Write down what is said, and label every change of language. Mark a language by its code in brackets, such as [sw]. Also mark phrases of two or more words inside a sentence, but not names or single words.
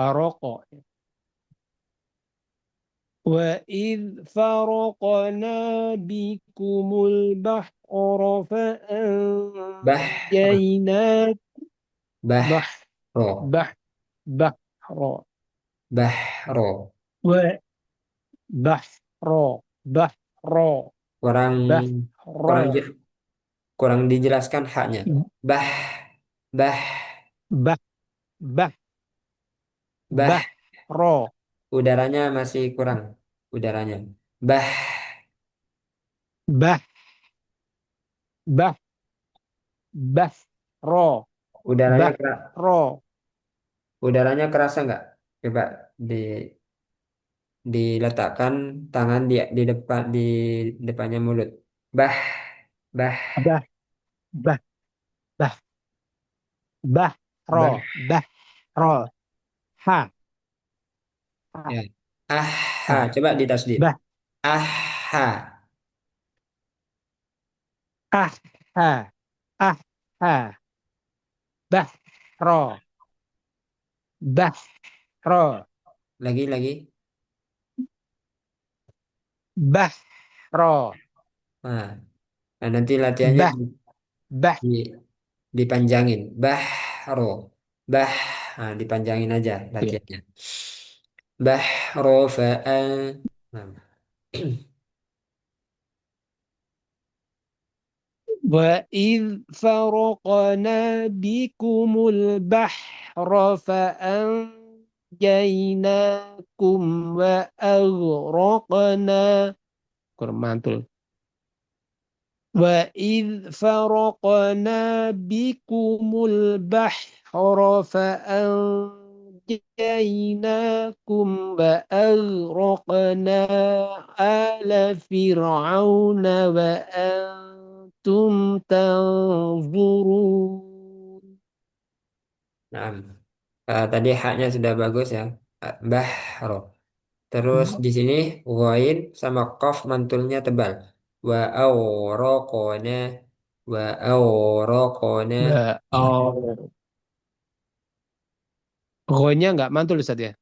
[ar] فرق وإذ فرقنا بكم البحر Bahr. فأنجيناكم بحر Bahro. بحر بحر Bahro. وبحر بحر [id] Kurang kurang [ar] بحر [id] kurang dijelaskan haknya. [ar] Bah, bah, بح بح bah. بحر [id] Udaranya masih kurang. Udaranya. Bah, [ar] بح بح بحر [id] udaranya [ar] بحر [id] udaranya kerasa nggak? Coba di diletakkan tangan di depannya mulut. [ar] Bah, bah, بح بح بح bah. بحر بحر ها [id] Ya. ها Aha, ها coba ditasdid. [ar] بح Aha. أح ها أح ها بحر بحر [id] Lagi. [ar] بحر [id] Nah. Nah, nanti latihannya [ar] Bah, bah. [id] di- dipanjangin. [ar] بحر. بح. [id] Nah, dipanjangin aja Ya. latihannya. [ar] بحر فأن. [id] Nah, [ar] وإذ فرقنا بكم البحر فأنجيناكم وأغرقنا [id] kurang mantul. [ar] وإذ فرقنا بكم البحر فأنجيناكم وأغرقنا آل فرعون وأنتم تنظرون. [id] nah. Tadi haknya sudah bagus ya. Bahro. Terus di sini ghain sama qaf mantulnya tebal. [ar] وأغرقنا وأغرقنا. [id] Oh, pokoknya nggak mantul Ustaz ya?